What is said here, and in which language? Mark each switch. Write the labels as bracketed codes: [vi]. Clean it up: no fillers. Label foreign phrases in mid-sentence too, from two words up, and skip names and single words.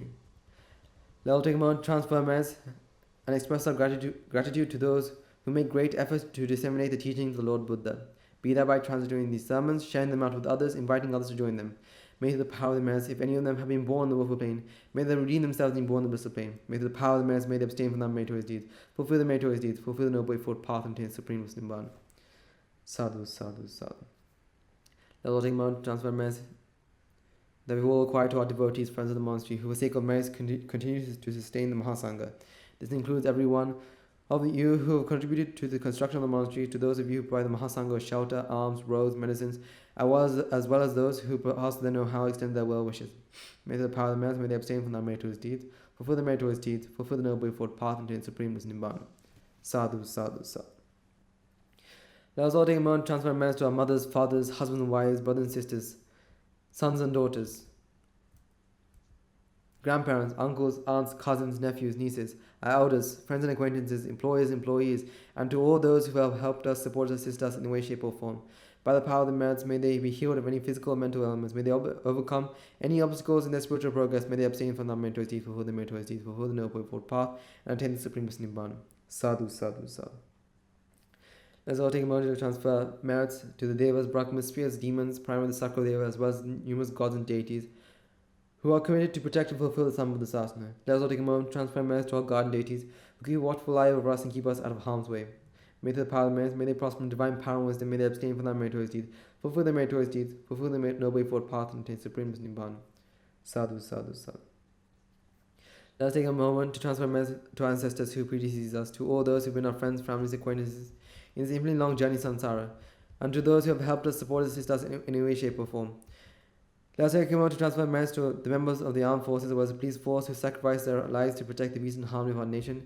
[en] Let us take a moment to transfer merits and express our gratitude to those who make great efforts to disseminate the teachings of the Lord Buddha, be that by translating these sermons, sharing them out with others, inviting others to join them. May through the power of the merits, if any of them have been born in the woeful plane, may they redeem themselves and be born in the blissful plane. May through the power of the merits, may they abstain from the meritorious deeds, fulfill the meritorious deeds, fulfill the noble effort path, and attain supreme bliss Nibbana. [pi] Sadhu, sadhu, sadhu. [en] Let us take a moment to transfer merits that we all acquire to our devotees, friends of the monastery, who for sake of merits continue to sustain the Mahasangha. This includes everyone of you who have contributed to the construction of the monastery, to those of you who provide the Mahasangha with shelter, alms, robes, medicines, as well as those who pass their know-how, extend their well wishes. May the power of the merits, may they abstain from their meritorious deeds, fulfill the meritorious deeds, fulfill the noble effort path, and attain supreme bliss Nibbana. [pi] Sadhu, sadhu, sadhu. [en] Let us all take a moment to transfer merits to our mothers, fathers, husbands and wives, brothers and sisters, sons and daughters, grandparents, uncles, aunts, cousins, nephews, nieces, our elders, friends and acquaintances, employers, employees, and to all those who have helped us, supported us, assisted us in any way, shape or form. By the power of the merits, may they be healed of any physical or mental ailments. May they overcome any obstacles in their spiritual progress. May they abstain from the meritorious deeds, fulfill the meritorious deeds, fulfill the noble effort path, and attain the supreme bliss Nibbana. [pi] Sadhu, sadhu, sadhu. [en] Let's all take a moment to transfer merits to the Devas, Brahmas, spirits, demons, primarily the Sakradeva, as well as numerous gods and deities, who are committed to protect and fulfill the [pi] Sambandha Sasana. [en] Let us all take a moment to transfer merits to our guardian deities, who keep a watchful eye over us and keep us out of harm's way. May through the power of the merits, may they prosper in divine power and wisdom, may they abstain from their meritorious deeds, fulfill their meritorious deeds, fulfill the noble effort path, and attain supreme bliss Nibbana. [pi] Sadhu, sadhu, sadhu. [en] Let us take a moment to transfer merits to our ancestors who predeceased us, to all those who have been our friends, families, acquaintances in this infinitely long journey samsara, and to those who have helped us, supported, assisted us in any way, shape or form. Let us take a moment to transfer merits to the members of the armed forces as well as the police force who sacrificed their lives to protect the peace and harmony of our nation.